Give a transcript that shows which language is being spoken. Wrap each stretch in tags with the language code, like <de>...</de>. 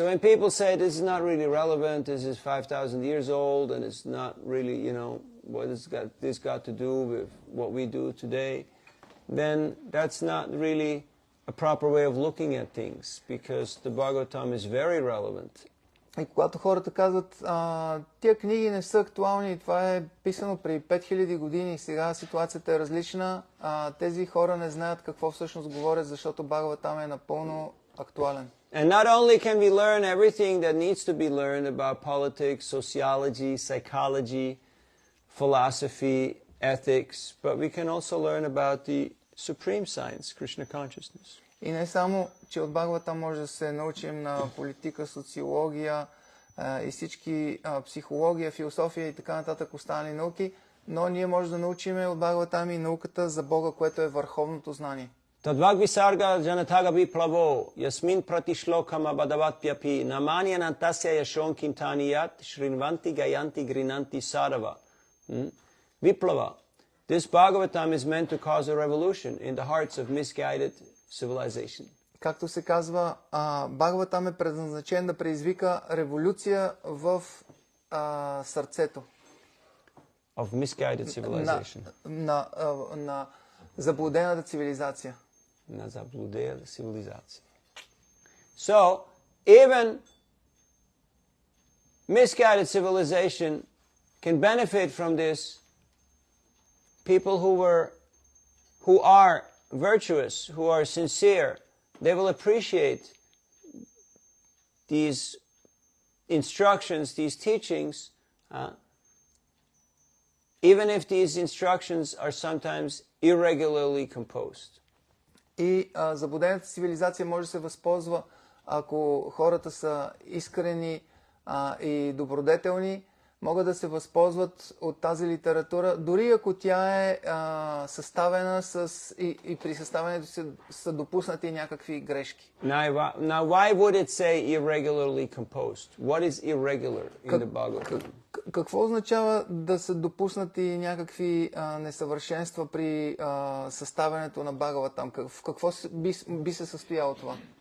<en>So when people say this is not really relevant, this is 5,000 years old, and it's not really, what has this got to do with what we do today, then that's not really a proper way of looking at things, because the Bhagavatam is very relevant.</en> <bg>И когато хората казват, тия книги не са актуални, това е писано преди 5000 години, сега ситуацията е различна, тези хора не знаят какво всъщност говорят, защото Бхагаватам е напълно актуален.</bg> <en>And not only can we learn everything that needs to be learned about politics, sociology, psychology, philosophy, ethics, but we can also learn about the supreme science, Krishna consciousness.</en> <bg>И не само, че от Бхагаватам може да се научим на политика, социология и всички психология, философия и така нататък останали науки, но ние може да научим от Бхагаватам и науката за Бога, което е върховното знание.</bg> <sa>Tadvag visarga janataga viplavo yasmin pratishlokam abadavatpyapi namani anantasya yashon kintaniyat shrinvanti gayanti grinanti sarava. Viplava.</sa> <en>This Bhagavatam is meant to cause a revolution in the hearts of misguided civilization.</en> <bg>Както се казва, Бхагаватам е предназначен да предизвика революция в сърцето.</bg> <en>Of misguided civilization.</en> <bg>На заблудената цивилизация. На заблудената цивилизация.</bg> <en>So, even misguided civilization can benefit from this. People who are virtuous, who are sincere, they will appreciate these instructions, these teachings, even if these instructions are sometimes irregularly composed.</en> <bg>И заблудената цивилизация може да се възползва, ако хората са искрени и добродетелни, могат да се възползват от тази литература, дори ако тя е съставена и при съставянето са допуснати някакви грешки.</bg> <en>Now why would it say irregularly composed? What is irregular in the Bhagavatam?</en> <bg>Какво означава да са допуснати някакви несъвършенства при съставянето на Бхагаватам? В какво би се състояло това?</bg>